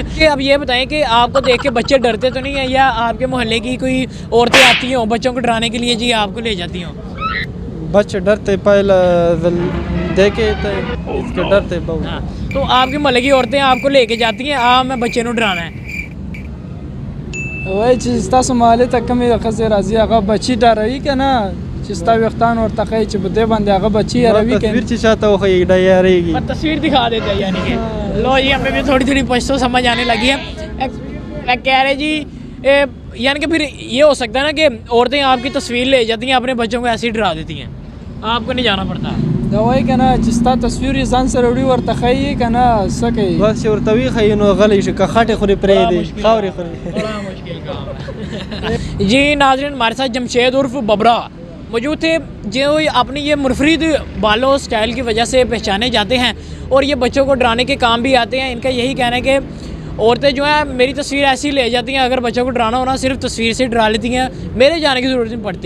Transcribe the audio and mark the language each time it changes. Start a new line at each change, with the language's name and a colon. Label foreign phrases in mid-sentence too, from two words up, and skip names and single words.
Urdu: اب یہ بتائیں کہ آپ کو دیکھ کے بچے ڈرتے تو نہیں ہے، یا آپ کے محلے کی کوئی عورتیں آتی ہوں بچوں کو ڈرانے کے لیے جی آپ کو لے جاتی ہوں? بچے ڈرتے پہلے دیکھے تو اس کے ڈرتے بہت. ہاں، تو آپ کے محلے کی عورتیں آپ کو لے کے جاتی ہیں، میں بچے کو ڈرانا ہے,
Pashto: وای چې تاسو مالې ته کمې ښځې راځي هغه بچي ډاروي که نه چې ستا ویښتان ورته ښایي چې په دې باندې هغه بچي یاروي که تصویر چې چاته وښیي ډایارېږي
Urdu: پر تصویر دکھا دیتے ہیں یعنی کہ لو جی ہمیں بھی تھوڑی تھوڑی پشتو سمجھ آنے لگی ہے کہہ رہے جی یعنی کہ پھر یہ ہو سکتا ہے نا کہ عورتیں آپ کی تصویر لے جاتی ہیں اپنے بچوں کو ایسے ہی ڈرا دیتی ہیں آپ کو نہیں جانا پڑتا
Pashto: دا وایي که نه چې ستا تصویر یې ځان سره وړي ورته ښایي که نه څه کوي بس چې ورته وښیي نو غلی شي که خټې خوري پرېږدي خاورې خوري
Urdu: بڑا مشکل کام ہے جی ناظرین ہمارے ساتھ جمشید عرف ببرا موجود تھے جو اپنی یہ منفرد بالوں سٹائل کی وجہ سے پہچانے جاتے ہیں اور یہ بچوں کو ڈرانے کے کام بھی آتے ہیں. ان کا یہی کہنا ہے کہ عورتیں جو ہیں میری تصویر ایسی لے جاتی ہیں، اگر بچوں کو ڈرانا ہونا صرف تصویر سے ڈرا لیتی ہیں، میرے جانے کی ضرورت نہیں پڑتی.